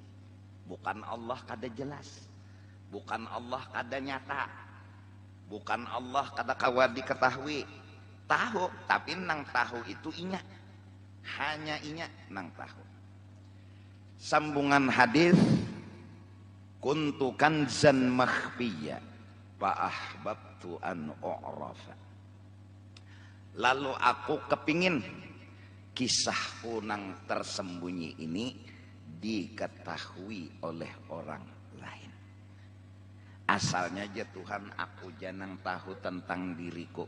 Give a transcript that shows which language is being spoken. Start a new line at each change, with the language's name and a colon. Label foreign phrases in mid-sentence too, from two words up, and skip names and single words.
Banjar: Bukan Allah kada jelas. Bukan Allah kada nyata. Bukan Allah kada kawa diketahui. Tahu, tapi nang tahu itu inya. Hanya inya nang tahu. Sambungan hadis
Arabic: كنت كنزا مخفيا فأحببت أن أعرف.
Banjar: Lalu aku kepingin kisahku nang tersembunyi ini diketahui oleh orang lain. Asalnya aja Tuhan aku jangan tahu tentang diriku.